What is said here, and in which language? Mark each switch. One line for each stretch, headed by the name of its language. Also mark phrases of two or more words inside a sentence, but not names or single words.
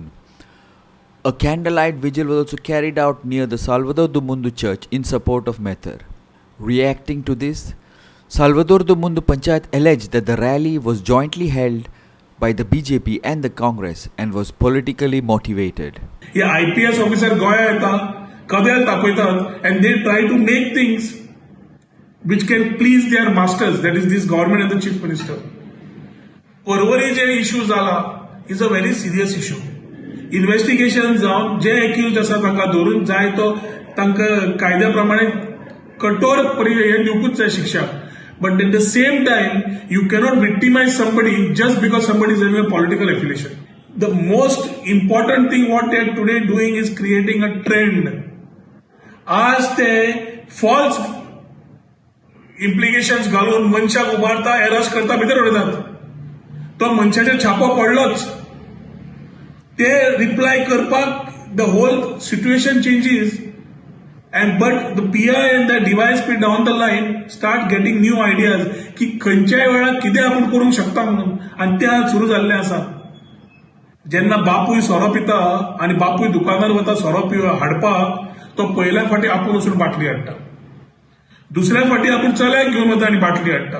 English: A candlelight vigil was also carried out near the Salvador Domundo Church in support of Methar. Reacting to this, Salvador Domundo Panchayat alleged that the rally was jointly held by the BJP and the Congress and was politically motivated.
Konkani: हे IPS ऑफिसर गोंया येता, कदेल तापयतात
English: and they try to make things which can please their masters, that is this government and the chief minister. Porvorim
Konkani: जे इश्यू जाला
English: is a very serious issue.
Konkani: इन्व्हेस्टिगेशन जावन जे एक्युज्ड आसा तांकां धरून जाय तो तांकां कायद्या प्रमाणे कठोर हे दिवपूच जाय शिक्षा.
English: But at the same time, you cannot victimize somebody just because somebody is having a political affiliation. The most important thing what they are today doing is creating a trend.
Konkani: आज ते
English: false implications
Konkani: घालून मनशाक उबारता, अरेस्ट करता, भितर उडयतात. तो मनशाचेर छापो पडलोच. ते रिप्लाय करपाक
English: the whole situation changes. But the PI and the DYSP down the line start getting new ideas
Konkani: की खंयच्याय वेळार कितें आपण करूंक शकता म्हणून, आनी ते आज सुरू जाल्ले आसा. जेन्ना बापूय सोरो पिता आनी बापूय दुकानार वता सोरो हाडपाक, तो पयल्या फाटी आपूण वचून बाटली हाडटा. दुसऱ्या फाटी आपूण चल्याक घेवन वता आनी बाटली हाडटा.